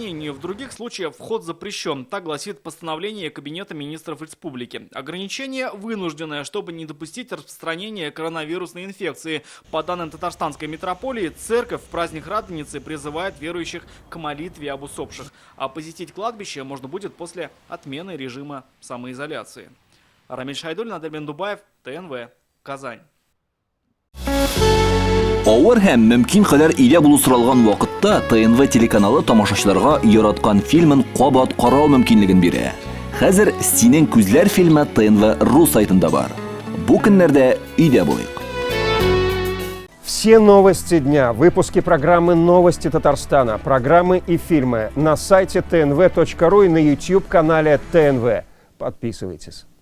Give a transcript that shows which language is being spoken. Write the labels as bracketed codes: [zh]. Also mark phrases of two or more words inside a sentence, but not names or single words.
[ru] В других случаях вход запрещен. Так гласит постановление Кабинета министров республики. Ограничение вынужденное, чтобы не допустить распространения коронавирусной инфекции. По данным Татарстанской митрополии, церковь в праздник Радоницы призывает верующих к молитве об усопших. А посетить кладбище можно будет после отмены режима самоизоляции. Рамиль Шайдуллин, Адельбен Дубаев, ТНВ, Казань. [tt] Авыр һәм мөмкин кадәр илә булу соралган вакытта ТНВ телеканалы тамашачыларга яраткан фильмын кабат карау мөмкинлеген бирә. Хәзер "Синең күзләр" фильмы ТНВ.ру сайтында бар. Бу көннәрдә өйдә булыйк. [ru] Все новости дня, выпуски программы «Новости Татарстана», программы и фильмы на сайте tnv.ru и на YouTube-канале ТНВ. Подписывайтесь.